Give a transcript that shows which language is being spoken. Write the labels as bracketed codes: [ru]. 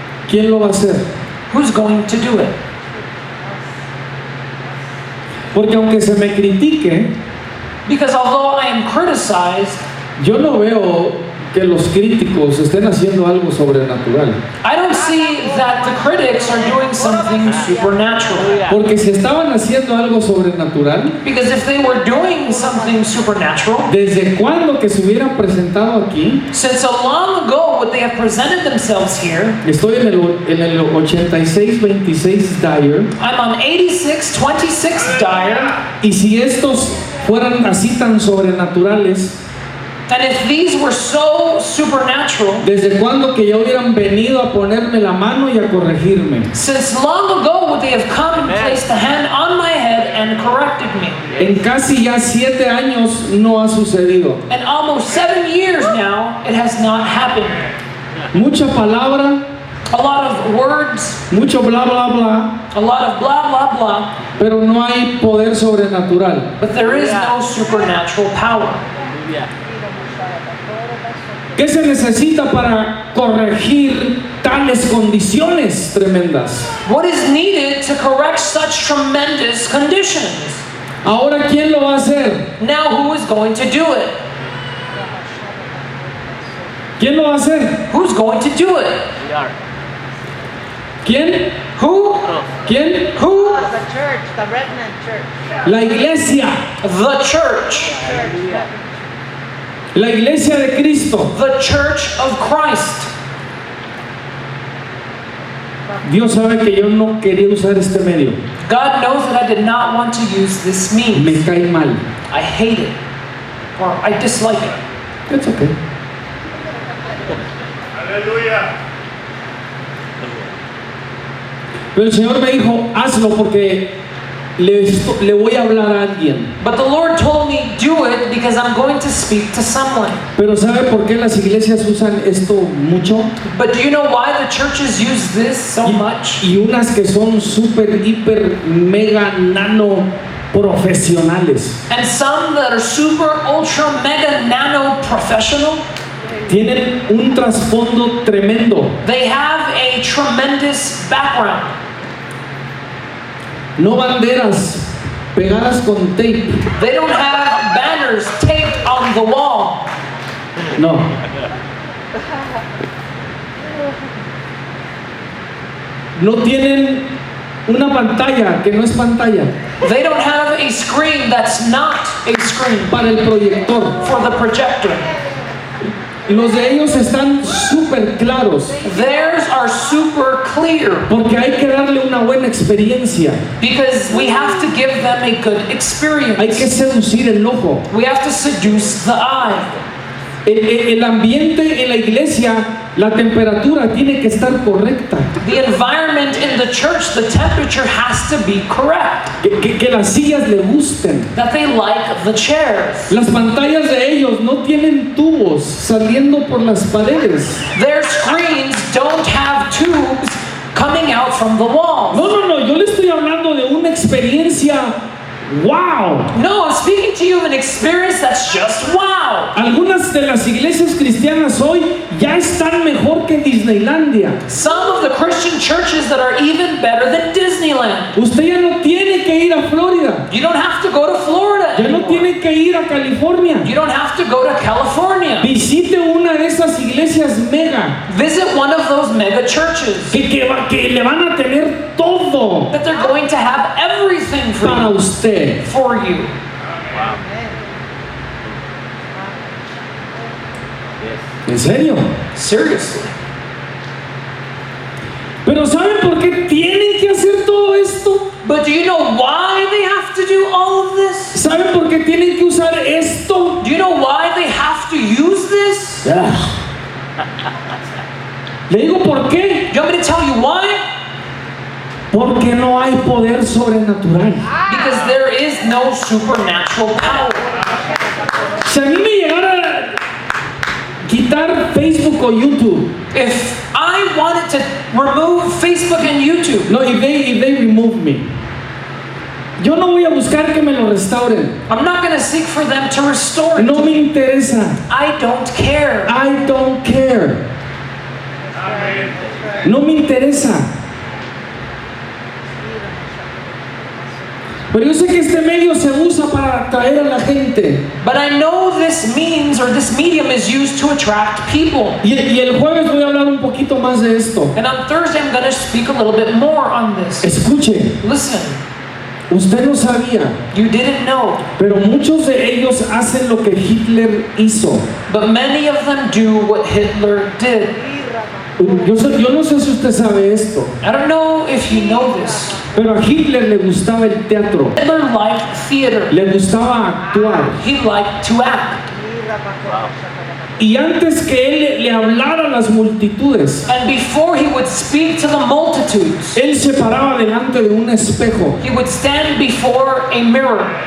[es] ¿Quién lo va a hacer? [en] Who's going to do it? [es] Porque aunque se me critique, [en] Because although I am criticized, [es] yo no veo que los críticos estén haciendo algo sobrenatural. [en] I don't see that the critics are doing something supernatural. [es] Porque si estaban haciendo algo sobrenatural, [en] Because if they were doing something supernatural, [es] ¿desde cuándo que se hubieran presentado aquí? [en] since so long ago would they have presented themselves here? [es] Estoy en el 8626 Dyer, [en] I'm on 8626 Dyer, [es] y si estos fueran así tan sobrenaturales, [en] and if these were so supernatural, [es] ¿desde cuándo que ya hubieran venido a ponerme la mano y a corregirme? [en] since long ago would they have come and placed the hand on my head and corrected me? [es] En casi ya 7 años no ha sucedido. [en] And almost 7 years now, it has not happened. [es] Mucha palabra, [en] A lot of words, [es] mucho bla bla bla, [en] a lot of blah, blah, blah, [es] pero no hay poder sobrenatural. [en] but there is no supernatural power. Hallelujah. [es] ¿Qué se necesita para corregir tales condiciones tremendas? [en] What is needed to correct such tremendous conditions? [es] Ahora, ¿quién lo va a hacer? [en] Now, who is going to do it? [es] ¿Quién lo va a hacer? [en] Who's going to do it? We are. [es] ¿Quién? [en] Who? [es] ¿Quién? [en] Who? The church, the remnant church. [es] La iglesia. [en] The church. Hallelujah. [es] La iglesia de Cristo. [en] The church of Christ. [es] Dios sabe que yo no quería usar este medio. [en] God knows that I did not want to use this means. [es] Me cae mal. [en] I hate it. Or I dislike it. It's okay. [es] Pero el Señor me dijo, hazlo porque le voy a hablar a alguien. [en] But the Lord told me, do it because I'm going to speak to someone. [es] Pero ¿sabe por qué las iglesias usan esto mucho? [en] But do you know why the churches use this so much? [es] Y unas que son súper, hiper, mega, nano profesionales. [en] And some that are super, ultra, mega, nano professional, [es] Tienen un trasfondo tremendo. [en] they have a tremendous background. [es] No banderas pegadas con tape. [en] They don't have banners taped on the wall. [es] No. No tienen una pantalla que no es pantalla [en] They don't have a screen that's not a screen [es] para el proyector. [en] for the projector. [es] Los de ellos están súper claros [en] Theirs are super clear [es] porque hay que darle una buena experiencia. [en] because we have to give them a good [es] Hay que [en] experience. [es] seducir el ojo. [en] We have to seduce the eye. [es] El ambiente en la iglesia, la temperatura tiene que estar correcta. [en] The environment in the church, the temperature has to be correct. [es] Que las sillas le gusten. [en] That they like the chairs. [es] Las pantallas de ellos no tienen tubos saliendo por las paredes. [en] Their screens don't have tubes coming out from the walls. [es] No, yo le estoy hablando de una experiencia. ¡Wow! [en] No, I'm speaking to you of an experience that's just wow. [es] Algunas de las iglesias cristianas hoy ya están mejor que Disneylandia. [en] Some of the Christian churches that are even better than Disneyland. [es] Usted ya no tiene que ir a Florida. [en] You don't have to go to Florida [es] Ya no [en] anymore. [es] tiene que ir a California. [en] You don't have to go to California. [es] Visite una de esas iglesias mega [en] Visit one of those mega churches [es] que le van a tener todo [en] that they're going to have everything for [es] para [en] you. [es] usted. [en] For you. Yes. [es] ¿En serio? [en] Seriously. [es] Pero ¿saben por qué tienen que hacer todo esto? [en] But do you know why they have to do all of this? [es] ¿Saben por qué tienen que usar esto? [en] Do you know why they have to use this? [es] Le digo por qué. [en] Do you want me to tell you why? [es] Porque no hay poder sobrenatural. [en] Because there is no supernatural power. [es] Si a mí me llegara a quitar Facebook o YouTube, [en] If I wanted to remove Facebook and YouTube, [es] no, [en] if they remove me, [es] yo no voy a buscar que me lo restauren. [en] I'm not going to seek for them to restore it. [es] No me interesa. [en] I don't care. I don't care. [es] No me interesa. Pero yo sé que este medio se usa para atraer a la gente. [en] But I know this means, or this medium is used to attract people. [es] Y el jueves voy a hablar un poquito más de esto. [en] And on Thursday, I'm going to speak a little bit more on this. [es] Escuche, [en] Listen, [es] usted no sabía, [en] you didn't know, [es] pero muchos de ellos hacen lo que Hitler hizo. [en] but many of them do what Hitler did. [es] Yo no sé si usted sabe esto, [en] I don't know if you know this. [es] pero a Hitler le gustaba el teatro, [en] Hitler liked theater. [es] le gustaba actuar. [en] He liked to act. [es] Y antes que él le hablara a las multitudes, [en] And before he would speak to the multitudes, [es] él se paraba delante de un espejo [en] he would stand before a mirror